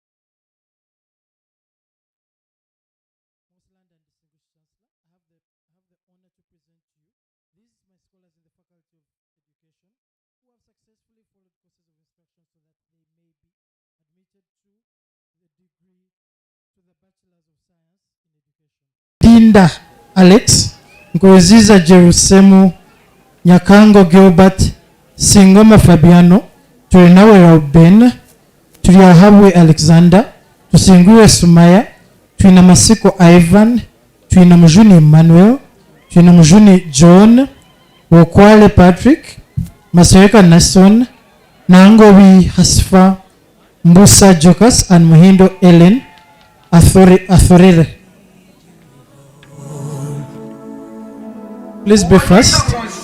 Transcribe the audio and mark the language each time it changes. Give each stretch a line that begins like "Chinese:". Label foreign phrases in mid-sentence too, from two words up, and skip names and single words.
English: Most learned and distinguished Chancellor, I have the honor to present to you these my scholars in the Faculty of Education who have successfully followed courses of instruction so that they may be admitted to the degree, to the Bachelors of Science in Education. Dinda Alex, Nkurunziza Jerusemu, Nyakango Gilbert, Singoma Fabiano, Turinawe Ruben, Turiahabwe Alexander, Tusingure Sumaya, Tuina Masiko Ivan, Tuina Mujuni Emmanuel, Tuina Mujuni John, Wokwale Patrick, Masereka Nason, Nangowi Hasfa, Mbusa Jokas, and Muhindo Ellen Athorere. Please be first.